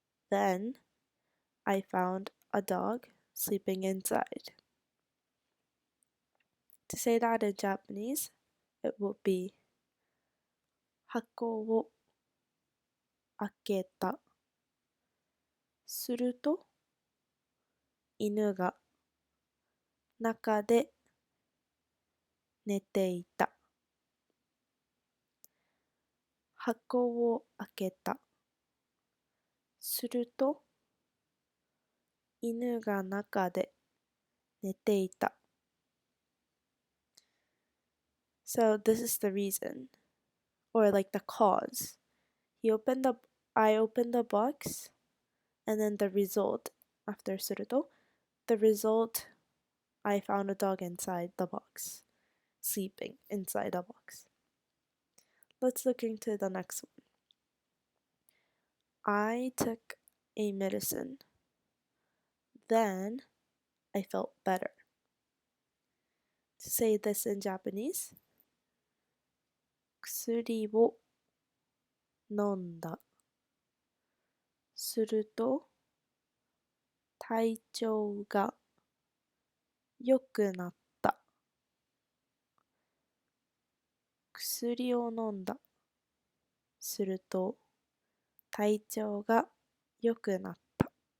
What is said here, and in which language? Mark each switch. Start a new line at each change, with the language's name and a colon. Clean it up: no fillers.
English: Then I found a dog sleeping inside. To say that in Japanese, it would be
Japanese: 箱を開けた。すると犬が中で寝ていた。箱を開けた。すると犬が中で寝ていた。
English: So this is the reason, or like the cause. I opened the box, and then the result after すると the result, I found a dog inside the box, sleeping inside the box. Let's look into the next one. I took a medicine. Then I felt better. To say this in Japanese,
Japanese: 薬を飲んだ。すると体調が良くなった。薬を飲んだ。すると体調が良くなった。